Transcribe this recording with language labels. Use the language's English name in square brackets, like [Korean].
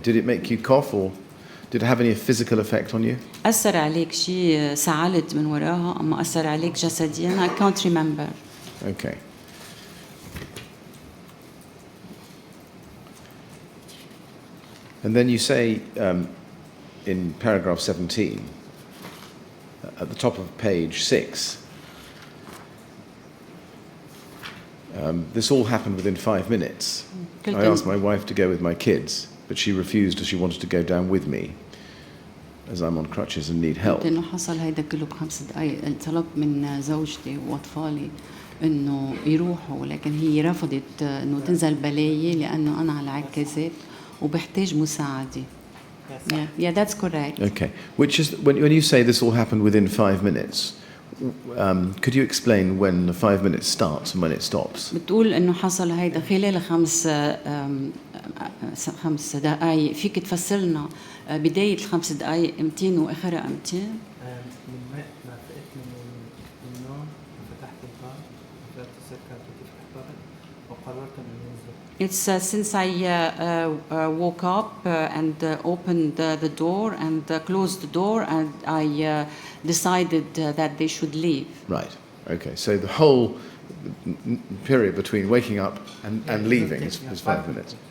[English] Did it make you cough or did it have any physical effect on you? [Arabic] أثر عليك شيء سعلت من وراها أما أثر عليك جسديا؟ [English] I can't remember. Okay. And then you say in paragraph 17, at the top of page 6, this all happened within 5 minutes. I asked my wife to go with my kids. but she refused as she wanted to go down with me, as I'm on crutches and need help. [Arabic] قلت إنه حصل هيدا كله ب5 دقايق. طلبت من زوجتي وأطفالي إنه يروحوا، لكن هي رفضت إنه تنزل بلايي لأنه أنا على عكازات وبحتاج مساعدة. [English] Yeah, that's correct. Okay, which is when you say this all happened within 5 minutes, could you explain when the 5 minutes starts and when it stops? [Arabic] بتقول إنه حصل هيدا خلال 5 دقايق. فيك تفسرنا بداية ال5 دقايق إمتين وآخرها إمتين؟ من ما فقت من النوم فتحت الباب فتحت السكر وفتحت الباب وقررت إني أنزل. [English] It's since I woke up and opened the door and closed the door, and I decided that they should leave. Right. Okay. So the whole period between waking up and leaving is 5 minutes.